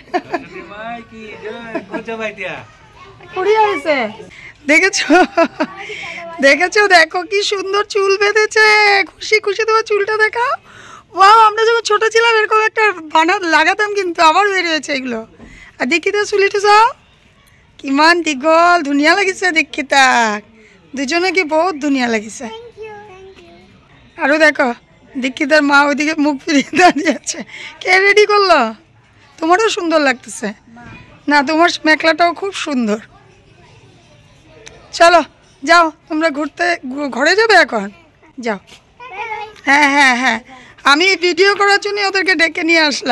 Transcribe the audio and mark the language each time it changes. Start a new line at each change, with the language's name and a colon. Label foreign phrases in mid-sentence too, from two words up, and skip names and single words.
Bangla: দেখেছো দেখেছো? দেখো কি সুন্দর চুল বেঁধেছে, খুশি খুশি। তোমার চুলটা দেখাও। ওয়াও, আমরা যখন ছোট ছিলাম এরকম একটা বানাত লাগাতাম, কিন্তু আবার বেরিয়েছে এগুলো।
Assamese: আর দীক্ষিতা চুলিটা যাও কিমান দীঘল, ধুনীয়া লাগিছে দীক্ষিতা। দুজনে কি বহুত ধুনীয়া লাগিছে।
Bangla: আৰু দেখো দীক্ষিতার মা ওইদিকে মুখ ফিরিয়ে দাঁড়িয়ে আছে। কে রেডি করলো? তোমারও সুন্দর লাগতেছে না? তোমার মেখলাটাও খুব সুন্দর। চলো যাও তোমরা ঘুরতে, ঘরে যাবে এখন? যাও। হ্যাঁ হ্যাঁ হ্যাঁ, আমি ভিডিও করার জন্য ওদেরকে ডেকে নিয়ে আসলাম।